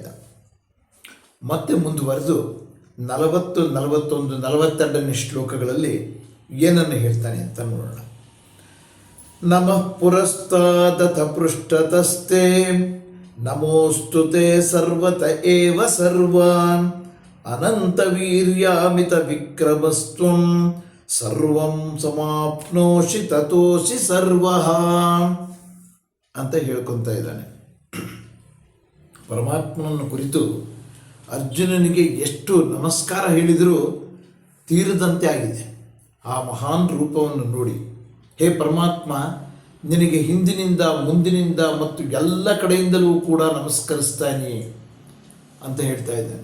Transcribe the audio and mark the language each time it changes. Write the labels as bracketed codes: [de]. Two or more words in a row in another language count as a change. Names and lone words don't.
[kn] ಮತ್ತೆ ಮುಂದುವರೆದು 40, 41, 42ನೇ ಶ್ಲೋಕಗಳಲ್ಲಿ ಏನನ್ನು ಹೇಳ್ತಾನೆ ಅಂತ ನೋಡೋಣ. [sa] ನಮಃ ಪುರಸ್ತಾದಥ ಪೃಷ್ಠತಸ್ತೆ ನಮೋಸ್ತುತೆ ಸರ್ವತ ಏವ ಸರ್ವಾನ್ ಅನಂತವೀರ್ಯಾಮಿತ ವಿಕ್ರಮಸ್ತ್ವಂ ಸರ್ವಂ ಸಮಾಪ್ನೋಷಿ ತತೋಷಿ ಸರ್ವಃ [kn] ಅಂತ ಹೇಳ್ಕೊತಾ ಇದ್ದಾನೆ. ಪರಮಾತ್ಮನನ್ನು ಕುರಿತು ಅರ್ಜುನನಿಗೆ ಎಷ್ಟು ನಮಸ್ಕಾರ ಹೇಳಿದರೂ ತೀರದಂತೆ ಆಗಿದೆ. ಆ ಮಹಾನ್ ರೂಪವನ್ನು ನೋಡಿ, ಹೇ ಪರಮಾತ್ಮ, ನಿನಗೆ ಹಿಂದಿನಿಂದ ಮುಂದಿನಿಂದ ಮತ್ತು ಎಲ್ಲ ಕಡೆಯಿಂದಲೂ ಕೂಡ ನಮಸ್ಕರಿಸ್ತಾನೆ ಅಂತ ಹೇಳ್ತಾ ಇದ್ದಾನೆ.